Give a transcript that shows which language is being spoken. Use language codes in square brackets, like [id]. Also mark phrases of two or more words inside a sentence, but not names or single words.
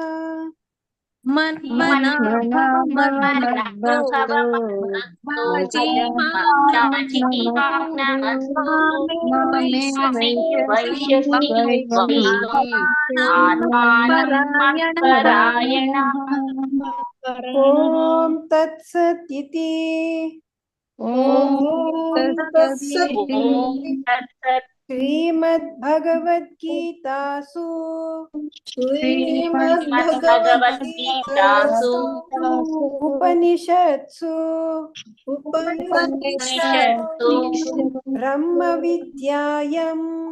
[sa] ಮನ್ಮನಾ ಭವ ಮದ್ಭಕ್ತೋ ಮದ್ಯಾಜಿ ಮಾಂ ನಮಸ್ಕುರು ಮಾಮೇ ವೈಶ್ಯಸಿ ಯುಕ್ತೈವಂ ಮತ್ಪರಾಯಣಃ. ಓಂ ತತ್ಸತ್ ಇತಿ. ಶ್ರೀಮದ್ಭಗವದ್ಗೀತಾಸು ಉಪನಿಷತ್ಸು ಬ್ರಹ್ಮ ವಿದ್ಯಾಯಂ